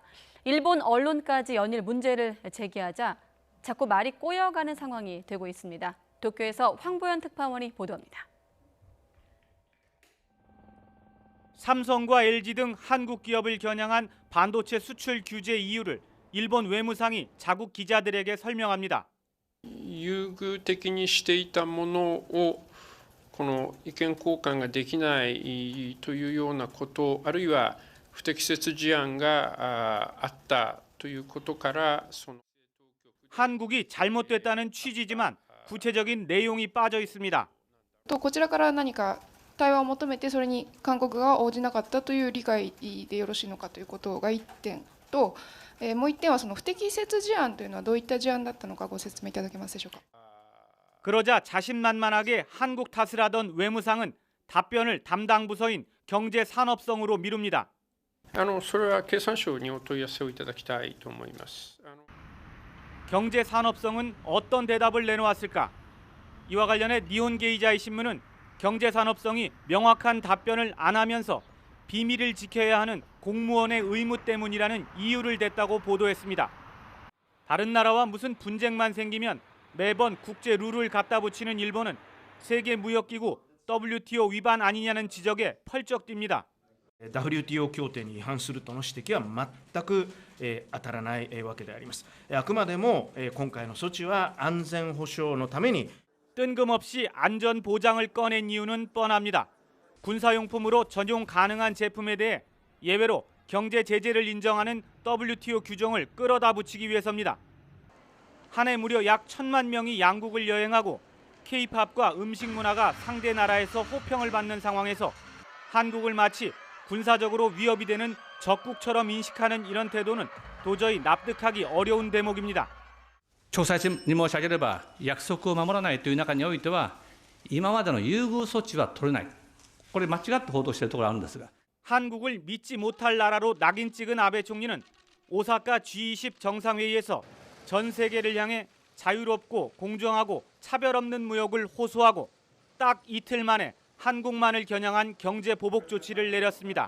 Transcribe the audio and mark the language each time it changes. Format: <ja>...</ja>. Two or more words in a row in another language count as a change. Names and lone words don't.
<ko>일본 언론까지 연일 문제를 제기하자 자꾸 말이 꼬여가는 상황이 되고 있습니다. 도쿄에서 황보연 특파원이 보도합니다. 삼성과 LG 등 한국 기업을 겨냥한 반도체 수출 규제 이유를 일본 외무상이 자국 기자들에게 설명합니다.</ko> <ja>優遇的にしていたものをこの意見交換ができないというようなこと、あるいは不適切事案があったということから、</ja> <ko>한국이 잘못됐다는 취지지만 구체적인 내용이 빠져 있습니다.</ko> <ja>とこちらから何か対話を求めてそれに韓国が応じなかったという理解でよろしいのかということが1点と、もう1点はその不適切事案というのはどういった事案だったのかご説明いただけますでしょうか。</ja> <ko>그러자 자신만만하게 한국 탓을 하던 외무상은 답변을 담당 부서인 경제산업성으로 미룹니다.</ko> <ja>それは経産省にお問い合わせをいただきたいと思います。</ja> <ko>경제산업성은 어떤 대답을 내놓았을까? 이와 관련해 니혼게이자이 신문은 경제산업성이 명확한 답변을 안 하면서 비밀을 지켜야 하는 공무원의 의무 때문이라는 이유를 댔다고 보도했습니다. 다른 나라와 무슨 분쟁만 생기면 매번 국제 룰을 갖다 붙이는 일본은 세계무역기구 WTO 위반 아니냐는 지적에 펄쩍 뜁니다.</ko> <ja>WTO 協定に違反するとの指摘は全く当たらないわけであります。あくまでも今回の措置は安全保障のために</ja> <ko>뜬금없이 안전 보장을 꺼낸 이유는 뻔합니다. 군사용품으로 전용 가능한 제품에 대해 예외로 경제 제재를 인정하는 WTO 규정을 끌어다 붙이기 위해서입니다. 한 해 무려 약 1,000만 명이 양국을 여행하고 K-팝과 음식 문화가 상대 나라에서 호평을 받는 상황에서 한국을 마치 군사적으로 위협이 되는 적국처럼 인식하는 이런 태도는 도저히 납득하기 어려운 대목입니다.</ko> <ja>詳細に申し上げれば、約束を守らないという中においては、今までの優遇措置は取れない。これ間違って報道しているところがあるんですが。</ja> <ko>한국을 믿지 못할 나라로 낙인 찍은 아베 총리는 오사카 G20 정상회의에서 전 세계를 향해 자유롭고 공정하고 차별 없는 무역을 호소하고 딱 이틀 만에 한국만을 겨냥한 경제 보복 조치를 내렸습니다.</ko>